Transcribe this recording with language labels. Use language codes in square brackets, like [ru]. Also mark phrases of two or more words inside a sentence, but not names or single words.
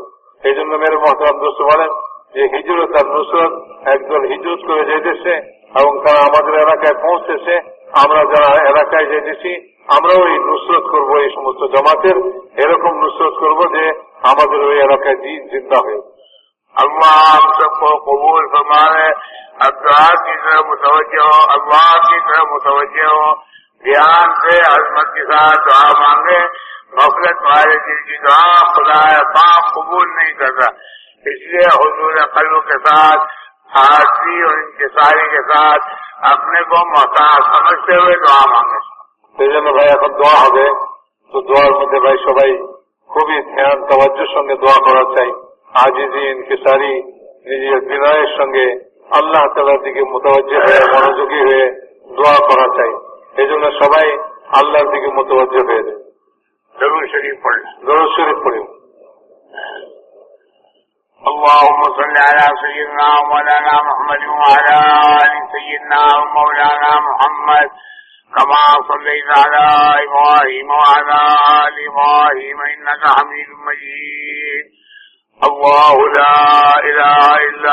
[bn] এই জন্য [ur] میرے محترم دوست [bn] বলেন যে হিজরত আর নুসরত, একদল হিজরত করে যেতেছে এবং তারা আমাদের এলাকায় পৌঁছেছে, আমরা যারা এলাকায় যেতেছি আমরাও এই নুসরত করবো, এই সমস্ত জামাতের এরকম নুসরত করবো যে আমাদের ওই এলাকায় দিন জিন্দা হয়ে। [ur] اللہ ہم سب کو قبول فرمائے، اب دعا کی طرف متوجہ ہو، اللہ کی طرف متوجہ ہو، دھیان سے عظمت کے ساتھ دعا مانگے۔ غفلت والے دل کی دعا خدا پاک قبول نہیں کرتا، اس لیے حضور قلب کے ساتھ، حاضری اور انکساری کے ساتھ اپنے کو محتاج سمجھتے ہوئے دعا مانگے۔ [bn] সেই জন্য ভাই এখন দোয়া হবে, তো দোয়ার মধ্যে ভাই সবাই খুবই ধ্যান তাওয়াজ্জুর সঙ্গে দোয়া করা চাই। আজিজি ইনকিসারি নিজের বিনয়ের সঙ্গে আল্লাহ তাআলার দিকে মুতাওয়াজ্জিহ হয়ে, মনোযোগী হয়ে দোয়া করা চাই। এই জন্য সবাই আল্লাহর দিকে মুতাওয়াজ্জিহ হয়ে যায়। দরুদ শরীফ পড়েন। দরুদ শরীফ পড়ুন। [ar] اللهم صل على سيدنا مولانا محمد وعلى آل سيدنا مولانا محمد كما صليت على إبراهيم وعلى آل إبراهيم إنك حميد مجيد الله لا إله إلا